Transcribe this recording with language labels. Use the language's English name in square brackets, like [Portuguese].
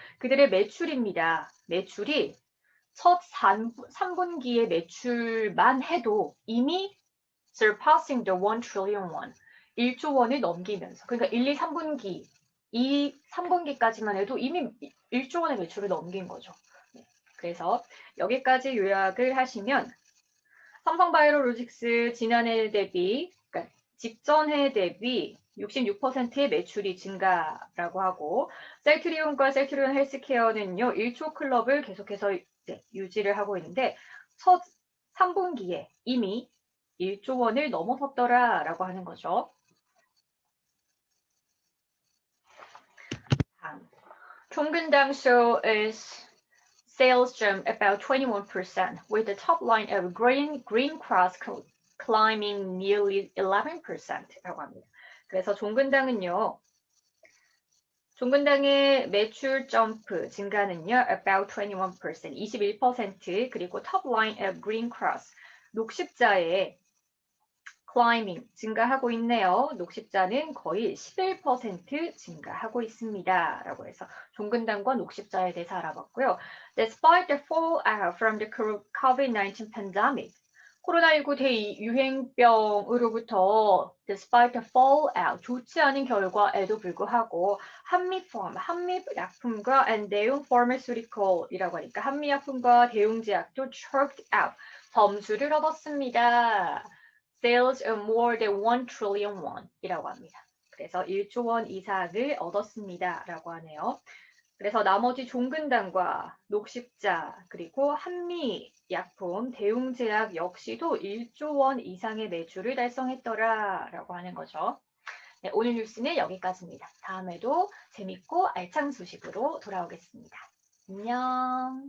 [Korean] 그들의 매출입니다. 매출이 첫 3분기의 매출만 해도 이미 [English] surpassing the 1 trillion won [Korean] 1조 원을 넘기면서 그러니까 1, 2, 3분기 이 3분기까지만 해도 이미 1조 원의 매출을 넘긴 거죠. 그래서 여기까지 요약을 하시면 삼성바이오로직스 지난해 대비, 그러니까 직전해 대비 66%의 매출이 증가라고 하고 셀트리온과 셀트리온 헬스케어는요. 1조 클럽을 계속해서 유지를 하고 있는데 첫 3분기에 이미 1조 원을 넘어섰더라 라고 하는 거죠. [English] 종근당 show is sales jump about 21% with the top line of Green Cross climbing nearly 11%라고 합니다. [Korean] 그래서 종근당은요. 종근당의 매출 점프 증가는요. about 21%, 21% 그리고 [English] top line of Green Cross [Korean] 녹십자의 climbing 증가하고 있네요. 녹십자는 거의 11% 증가하고 있습니다. 라고 해서 종근당과 녹십자에 대해서 알아봤고요. [English] Despite the fallout from the COVID-19 pandemic, [Korean] 코로나19 대유행병으로부터 [English] despite the fallout, [Korean] 좋지 않은 결과에도 불구하고 한미약품과 and 대용 pharmaceutical이라고 하니까 한미약품과 대용제약도 [English] choked out, [Korean] 점수를 얻었습니다. [English] Sales of more than 1 trillion won이라고 합니다. [Korean] 그래서 1조 원 이상을 얻었습니다. 라고 하네요. 그래서 나머지 종근당과 녹십자 그리고 한미약품, 대웅제약 역시도 1조 원 이상의 매출을 달성했더라 라고 하는 거죠. 네, 오늘 뉴스는 여기까지입니다. 다음에도 재밌고 알찬 소식으로 돌아오겠습니다. 안녕.